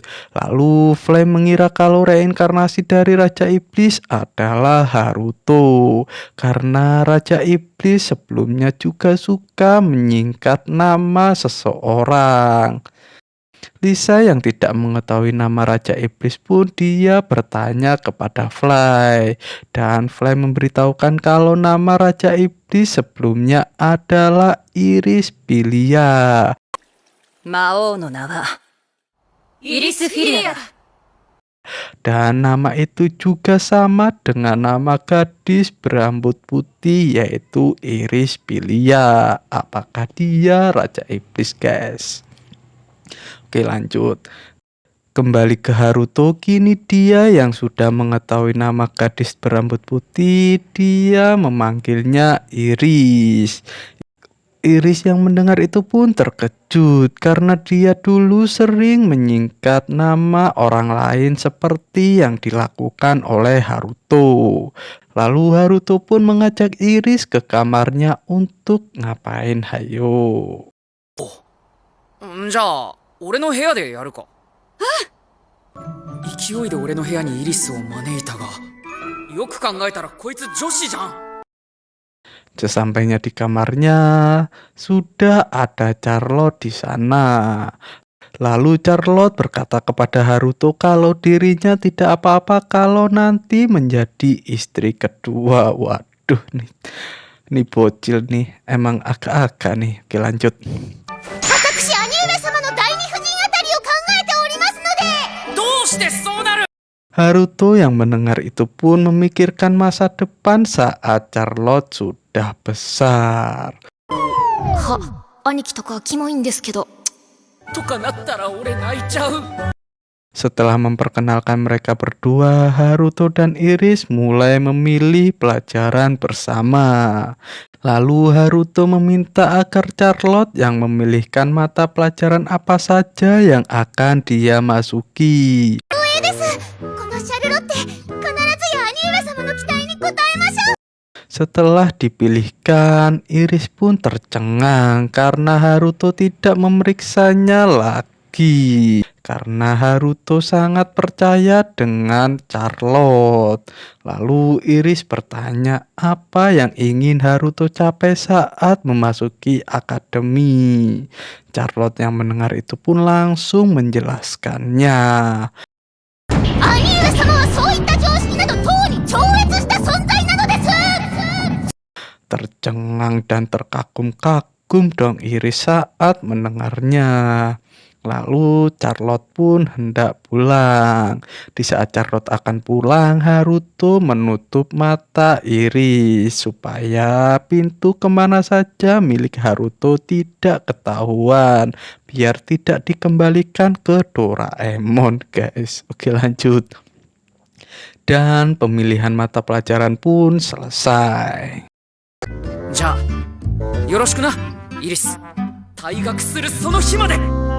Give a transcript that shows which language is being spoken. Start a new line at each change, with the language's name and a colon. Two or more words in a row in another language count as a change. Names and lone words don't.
Indonesian: Lalu Flame mengira kalau reinkarnasi dari Raja Iblis adalah Haruto, karena Raja Iblis sebelumnya juga suka menyingkat nama seseorang. Lisa yang tidak mengetahui nama Raja Iblis pun dia bertanya kepada Fly, dan Fly memberitahukan kalau nama Raja Iblis sebelumnya adalah Iris Pilia.
Japanese: 魔王の名はイリスフィリアだ。
Indonesian: Dan nama itu juga sama dengan nama gadis berambut putih yaitu Iris Pilia. Apakah dia Raja Iblis, guys? Oke, lanjut. Kembali ke Haruto, kini dia yang sudah mengetahui nama gadis berambut putih, dia memanggilnya Iris. Iris yang mendengar itu pun terkejut karena dia dulu sering menyingkat nama orang lain seperti yang dilakukan oleh Haruto. Lalu Haruto pun mengajak Iris ke kamarnya untuk ngapain, hayo?
Japanese: じゃあ俺の部屋でやるか。勢いで俺の部屋にイリスを招いたが、よく考えたらこいつ女子じゃん。
Indonesian: Sesampainya di kamarnya, sudah ada Charlotte di sana. Lalu Charlotte berkata kepada Haruto kalau dirinya tidak apa-apa kalau nanti menjadi istri kedua. Waduh nih bocil nih, emang agak-agak nih. Oke, lanjut.
Japanese: 私兄上様の第二夫人あたりを考えておりますので。どうしてそうなる。
Indonesian: Haruto yang mendengar itu pun memikirkan masa depan saat Charlotte sudah besar.
Japanese: は、兄貴とかキモいんですけど。とかなったら俺泣いちゃう。
Indonesian: Setelah memperkenalkan mereka berdua, Haruto dan Iris mulai memilih pelajaran bersama. Lalu Haruto meminta agar Charlotte yang memilihkan mata pelajaran apa saja yang akan dia masuki.
Japanese: このシャルロッテ、必ずや兄上様の期待に応えましょう。
Indonesian: Setelah dipilihkan, Iris pun tercengang karena Haruto tidak memeriksanya lagi. Karena Haruto sangat percaya dengan Charlotte. Lalu Iris bertanya apa yang ingin Haruto capai saat memasuki akademi. Charlotte yang mendengar itu pun langsung menjelaskannya.
Japanese: 兄上様はそういった常識などとうに超越した存在なのです。
Indonesian: Tercengang dan terkagum-kagum dong Iris saat mendengarnya. Lalu Charlotte pun hendak pulang. Di saat Charlotte akan pulang, Haruto menutup mata Iris supaya pintu kemana saja milik Haruto tidak ketahuan, biar tidak dikembalikan ke Doraemon, guys. Oke, lanjut. Dan pemilihan mata pelajaran pun selesai.
Japanese: じゃあよろしくなイリス。退学するその日まで。